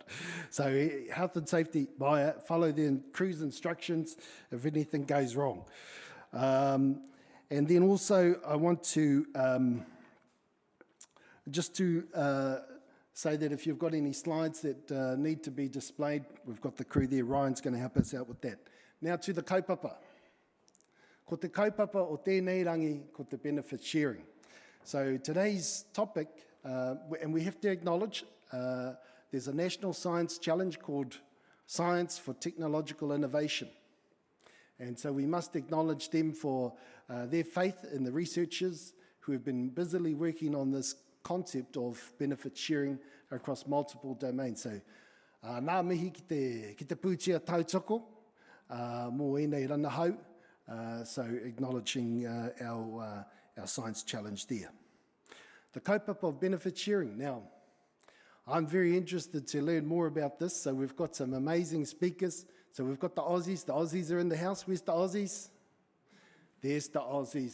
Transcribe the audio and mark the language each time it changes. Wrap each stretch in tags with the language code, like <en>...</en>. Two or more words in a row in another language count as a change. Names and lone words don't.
<en>So health and safety, Maya, follow the crew's instructions if anything goes wrong. And then also I want to say that if you've got any slides that need to be displayed, we've got the crew there. Ryan's going to help us out with that. Now to the kaupapa.</en> <mi>Ko te kaupapa o tēnei rangi, ko te</mi> <en>benefit sharing. So today's topic, and we have to acknowledge, there's a national science challenge called Science for Technological Innovation. And so we must acknowledge them for their faith in the researchers who have been busily working on this concept of benefit sharing across multiple domains.</en> <mi>So nā mihi ki te pūtia tautoko, mō enei rana hau,</mi> <en>so acknowledging our science challenge there. The kaupapa of benefit sharing. Now, I'm very interested to learn more about this, so we've got some amazing speakers. So we've got the Aussies are in the house. Where's the Aussies? There's the Aussies.</en>